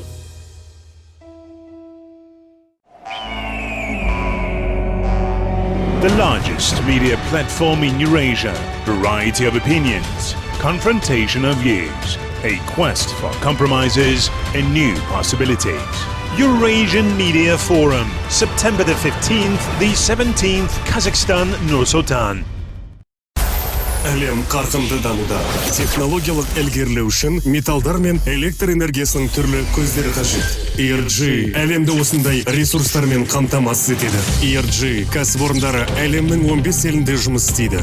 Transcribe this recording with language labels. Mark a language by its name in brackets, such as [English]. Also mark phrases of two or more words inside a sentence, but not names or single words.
[English] The largest media platform in Eurasia. Variety of opinions. Confrontation of views. A quest for compromises and new possibilities. Eurasian Media Forum, September the 15th, the 17th, Kazakhstan, Nur-Sultan. [Kazakh] Әлем қарқынды дамуда. Технологиялық ілгерілеу үшін металдар мен электр энергиясының түрлі көздері қажет. ENG әлемді осындай ресурстармен қамтамасыз етеді. ENG кәсіпорындары әлемнің 15 елінде жұмыс істейді.